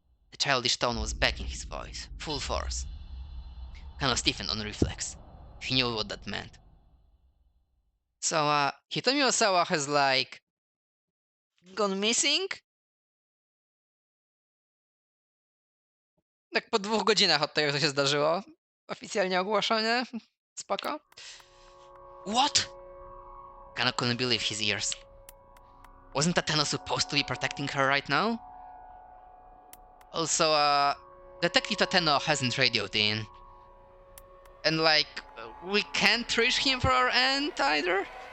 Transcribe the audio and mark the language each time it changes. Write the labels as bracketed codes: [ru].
[en] The childish tone was back in his voice, full force. Kano stiffened on reflex. He knew what that meant. So, Hitomi Osawa has, like, gone missing? [pl] Tak po 2 godzinach od tego, co się zdarzyło. Oficjalnie ogłoszenie. Spoko. [en] What? Kano couldn't believe his ears. Wasn't Tateno supposed to be protecting her right now? Also, Detective Tateno hasn't radioed in. And, like, we can't reach him for our end either?